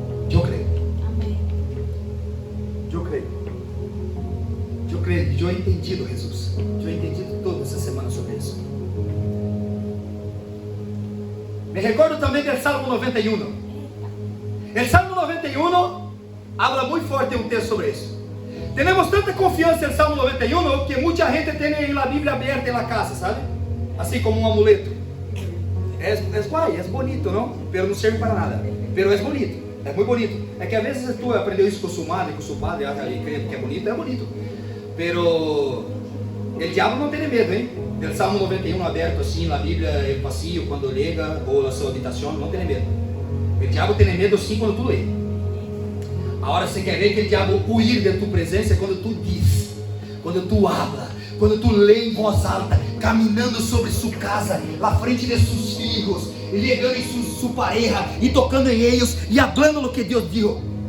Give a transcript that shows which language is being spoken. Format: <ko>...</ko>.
<pt>Eu creio. Amém. Eu creio. Eu creio. Eu</pt> <es>he entendido,</es> <pt>Jesus. Eu</pt> <es>he entendido</es> <pt>toda essa semana sobre isso. Me recordo também do Salmo 91.</pt> <es>El Salmo 91 habla muy fuerte un texto sobre eso. Tenemos tanta confianza en el Salmo 91 que mucha gente tiene la Biblia abierta en la casa, ¿sabe? Así como un amuleto. Es guay, es bonito, ¿no? Pero no sirve para nada. Pero es bonito, es muy bonito. Es que a veces tú aprendes eso con su madre, con su padre, y creen que es bonito. Pero el diablo no tiene miedo, ¿eh? Del Salmo 91 abierto así en la Biblia, el pasillo, cuando llega, o la su habitación, no tiene miedo. El diabo tiene miedo</es> <pt>sim quando tu lê. Agora você quer ver que o diabo</pt> <es>huir</es> <pt>de tu presença quando tu diz, quando tu</pt> <es>habla,</es> <pt>quando tu lê em voz alta, caminhando sobre sua casa, na frente de seus filhos, e ligando em sua pareja, e tocando em eles, e</pt> <es>hablando lo que</es> <pt>Deus</pt> <es>dijo.</es>